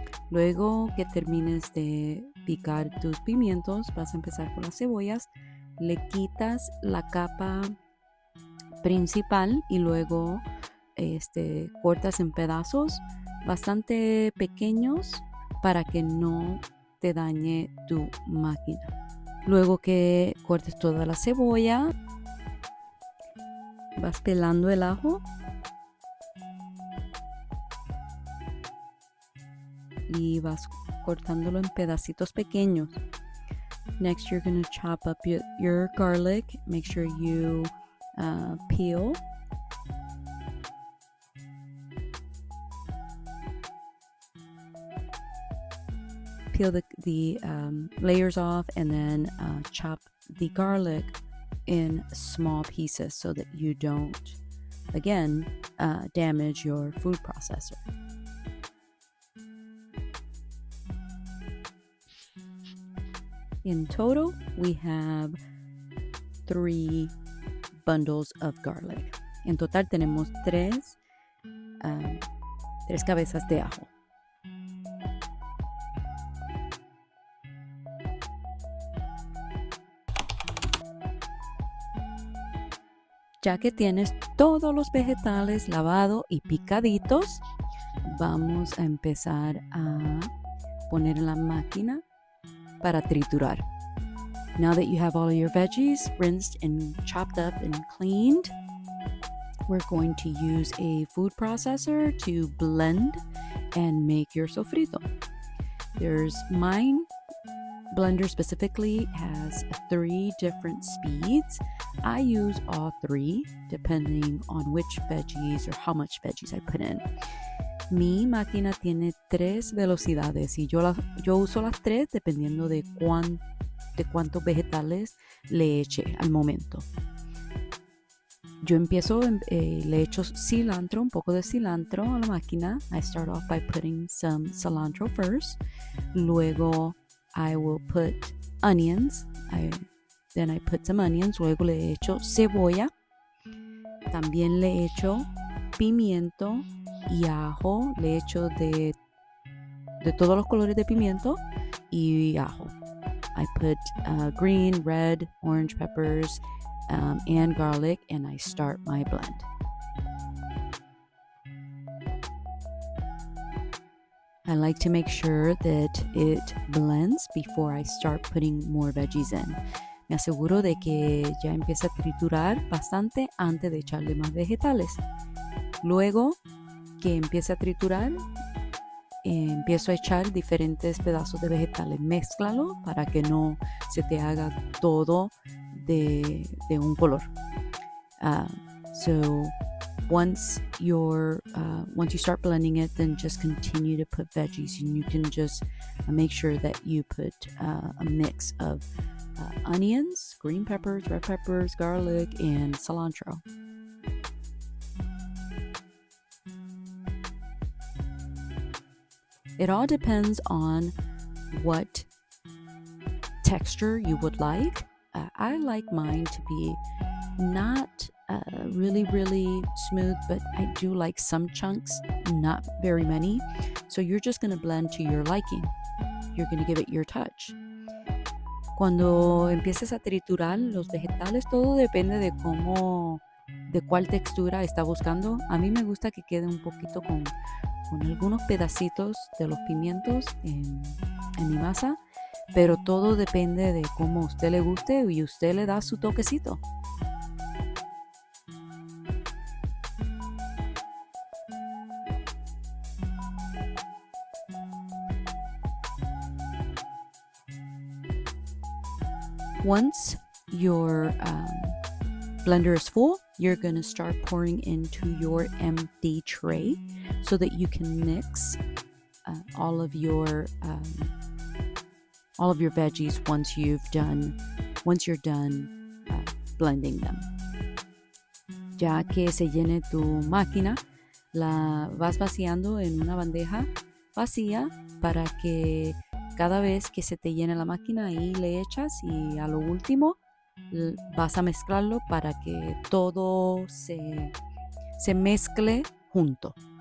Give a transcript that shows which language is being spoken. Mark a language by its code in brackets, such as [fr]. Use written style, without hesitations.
[es] Luego que termines de picar tus pimientos, vas a empezar con las cebollas. Le quitas la capa principal y luego cortas en pedazos bastante pequeños para que no te dañe tu máquina. Luego que cortes toda la cebolla, vas pelando el ajo y vas cortándolo en pedacitos pequeños. [en] Next, you're going to chop up your garlic. Make sure you peel. Peel the layers off and then chop the garlic in small pieces so that you don't, again, damage your food processor. In total, we have 3 bundles of garlic. [es] En total tenemos 3 cabezas de ajo. Ya que tienes todos los vegetales lavados y picaditos, vamos a empezar a poner en la máquina para triturar. [en] Now that you have all of your veggies rinsed and chopped up and cleaned, we're going to use a food processor to blend and make your sofrito. Mine blender specifically has 3 different speeds. I use all 3 depending on which veggies or how much veggies I put in. [es] Mi máquina tiene 3 velocidades y yo uso las 3 dependiendo de cuántos vegetales le eche al momento. Yo empiezo, le echo cilantro, un poco de cilantro a la máquina. [en] I start off by putting some cilantro first. [es] Luego [en] I will put onions. Then I put some onions. [es] Luego le echo cebolla. También le echo pimiento y ajo. Le echo de todos los colores de pimiento y ajo. [en] I put green, red, orange peppers and garlic, and I start my blend. I like to make sure that it blends before I start putting more veggies in. [es] Me aseguro de que ya empieza a triturar bastante antes de echarle más vegetales. Luego que empiece a triturar, empiezo a echar diferentes pedazos de vegetales. Mézclalo para que no se te haga todo de un color. [en] So once you start blending it, then just continue to put veggies, and you can just make sure that you put a mix of onions, green peppers, red peppers, garlic, and cilantro. It all depends on what texture you would like. I like mine to be not really, really smooth, but I do like some chunks, not very many. So you're just going to blend to your liking. You're going to give it your touch. [es] Cuando empieces a triturar los vegetales, todo depende de cuál textura está buscando. A mí me gusta que quede un poquito con algunos pedacitos de los pimientos en mi masa, pero todo depende de cómo a usted le guste y usted le da su toquecito. [en] Once your blender is full, you're going to start pouring into your empty tray so that you can mix all of your veggies once you're done blending them. [es] Ya que se llene tu máquina, la vas vaciando en una bandeja vacía para que cada vez que se te llene la máquina ahí le echas, y a lo último vas a mezclarlo para que todo se mezcle junto.